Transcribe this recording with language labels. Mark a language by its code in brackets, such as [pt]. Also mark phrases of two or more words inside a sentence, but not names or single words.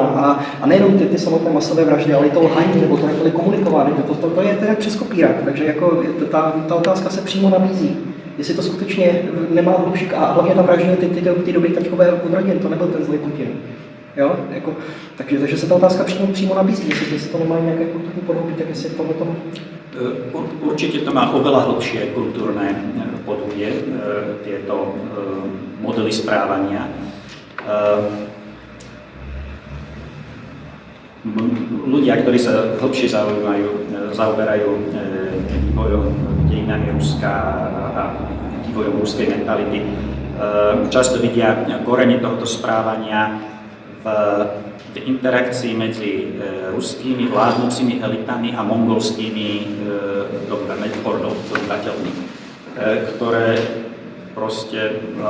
[cs] A nejenom ty samotné masové vraždy, ale i to lhaní, nebo to, jak byly komunikovány, to je jak přes kopírák, takže jako ta otázka se přímo nabízí. Jestli to skutečně nemá hlubší, a hlavně tam vraždili ty dobrý taťkové od rodin, to nebyl ten zlý Putin. Jo? Jako, takže se ta otázka přímo nabízí, jestli to nemá nějaké kulturní podhoubí, tak jestli tohle tomu... [sk] Určite to má oveľa hlbšie kultúrne podhubie, tieto modely správania. Ľudia, ktorí sa hlbšie zaoberajú vývojom dejinami Ruska a vývojom ruskej mentality, často vidia korene tohto správania v interakcii medzi ruskými vládnúcimi elitami a mongolskými obyvateľmi, ktoré proste